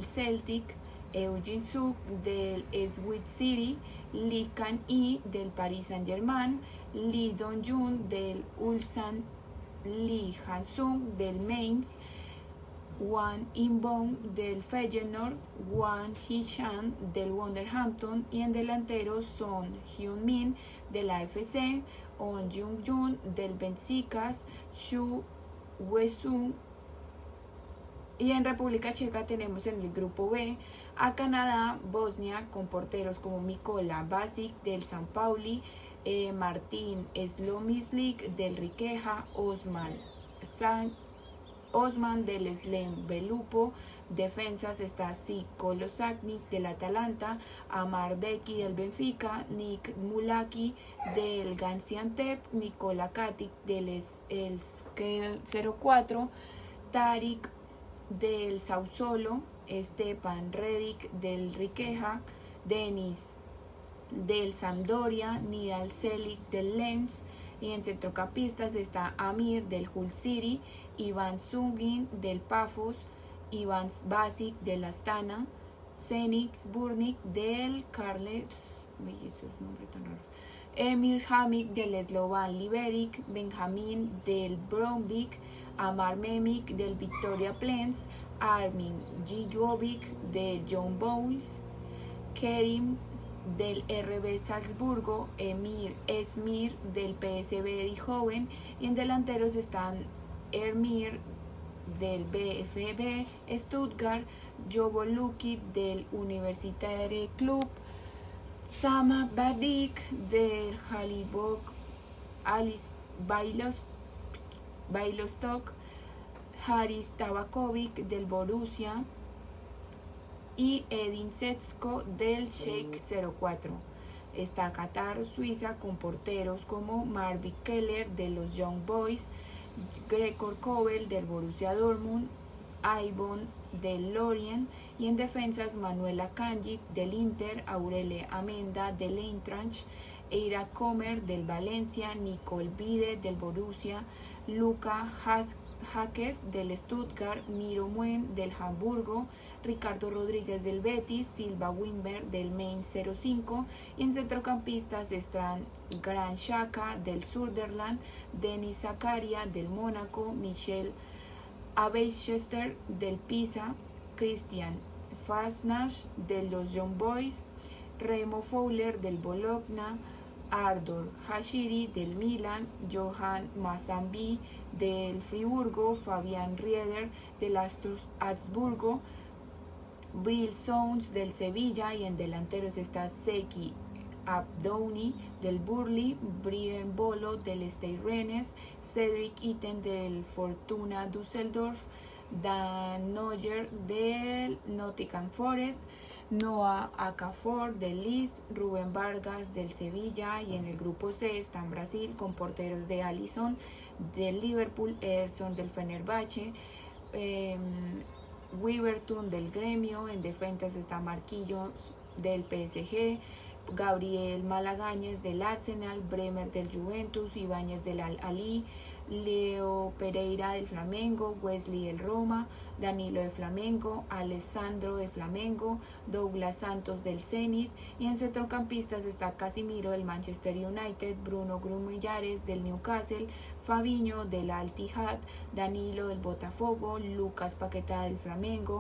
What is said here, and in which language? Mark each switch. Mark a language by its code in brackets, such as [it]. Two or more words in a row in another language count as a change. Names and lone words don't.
[es] Celtic, Eugene Suk del Swansea City, Lee Kan-hee del Paris Saint-Germain, Lee Dong-jun del Ulsan, Lee Han-sung del Mainz, Wang In-bom del Feyenoord, Wang Hee-chan del Wolverhampton, y en delanteros son Hyun-min del AFC, On Jung-jun del Benfica, Shu Wei-sung. Y en República Checa tenemos en el grupo B a Canadá, Bosnia, con porteros como Mikola Basic del San Pauli, Martin Slomyslik del Rijeka, Osman del Slam Belupo. Defensas está Siko Losaknik del Atalanta, Amar Deki del Benfica, Nick Mulaki del Gaziantep, Nikola Katic del Schalke 04, Tarik del Sassuolo, Stepan Redic del Rijeka, Denis del Sampdoria, Nidal Selic del Lens. Y en centrocampistas está Amir del Hull City, Ivan Sungin del Pafos, Ivan Basic del Astana, Zenix Burnik del Carles, esos nombres tan raros, Emir Hamik del Slovan Liberec, Benjamin del Bromvik, Amar Memik del Victoria Plens, Armin Gigovic del Young Boys, Kerim del RB Salzburgo, Emir Esmir del PSV Eindhoven, y en delanteros están Ermir del VfB Stuttgart, Jovo Lukic del Universitaire Club, Sama Badik del Halibok Alice Bailostok, Haris Tabakovic del Borussia y Edin Setsko del Schalke 04. Está Qatar, Suiza, con porteros como Marvin Keller de los Young Boys, Gregor Kobel del Borussia Dortmund, Aibon del Lorient, y en defensas Manuela Kanjic del Inter, Aurele Amenda del Eintracht, Eira Comer del Valencia, Nicole Bide del Borussia, Luca Jaques del Stuttgart, Miro Muen del Hamburgo, Ricardo Rodríguez del Betis, Silva Winberg del Mainz 05, y en centrocampistas están Gran Xhaka del Sunderland, Denis Zakaria del Mónaco, Michel Abeychester del Pisa, Christian Fasnacht de los Young Boys, Remo Fowler del Bologna, Ardor Hashiri del Milan, Johan Mazambi del Friburgo, Fabian Rieder del Augsburgo, Bril Sounds del Sevilla, y en delanteros está Seki Abdouni del Burnley, Brian Bolo del Stade Rennes, Cedric Itten del Fortuna Düsseldorf, Dan Neuer del Nottingham Forest, Noah Okafor del Leeds, Rubén Vargas del Sevilla, y en el grupo C está en Brasil con porteros de Alisson del Liverpool, Ederson del Fenerbahce, Wiberton del Gremio. En defensas está Marquinhos del PSG, Gabriel Malagañez del Arsenal, Bremer del Juventus, Ibáñez del Al-Ahly, Leo Pereira del Flamengo, Wesley del Roma, Danilo de Flamengo, Alessandro de Flamengo, Douglas Santos del Zenit, y en centrocampistas está Casimiro del Manchester United, Bruno Grumillares del Newcastle, Fabinho del Al-Ittihad, Danilo del Botafogo, Lucas Paquetá del Flamengo.